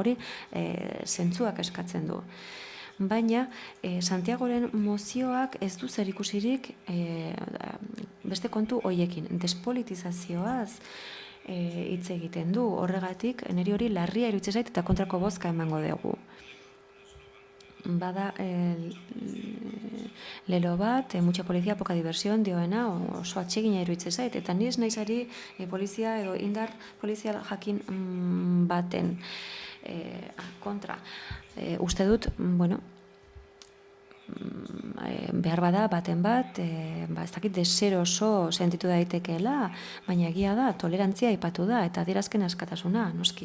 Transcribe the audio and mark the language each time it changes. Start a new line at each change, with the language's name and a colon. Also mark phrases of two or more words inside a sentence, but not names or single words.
Basque: Hori zentzuak eskatzen du. Baina, Santiagoren mozioak ez du zer ikusirik beste kontu hoiekin. Despolitizazioaz hitz egiten du. Horregatik, niri hori larria iruditzen zait eta kontrako bozka emango dugu. Bada lelo bat,
Spanish: mucha policía, poca diversión,
Basque: dioena, oso atsegina iruditzen zait, eta ni ez naizari polizia edo indar polizial jakin baten kontra. Uste dut, behar bada baten bat, ez dakit deseroso sentitu daitekeela, baina egia da, tolerantzia aipatu da, eta adierazken askatasuna, noski.